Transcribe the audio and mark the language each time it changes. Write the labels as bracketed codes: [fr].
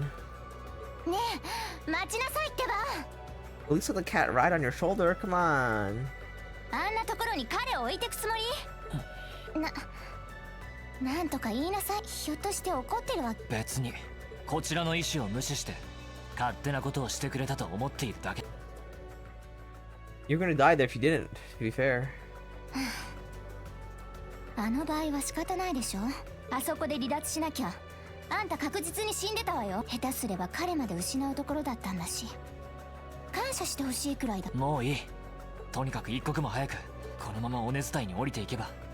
[ja] ねえ、待ちなさいってば。 [en] At least let the cat ride on your shoulder, come on. [ja] あんなところに彼を置いてくつもり？なんとか言いなさい。ひょっとして怒ってるわけ？別にこちらの意思を無視して勝手なことをしてくれたと思っているだけ。 [en] You're gonna die there if you didn't, to be fair. [ja] あの場合は仕方ないでしょ。あそこで離脱しなきゃ。あんた確実に死んでたわよ。下手すれば彼まで失うところだったんだし。感謝してほしいくらいだ。もういい。とにかく一刻も早くこのまま尾根伝いに降りていけば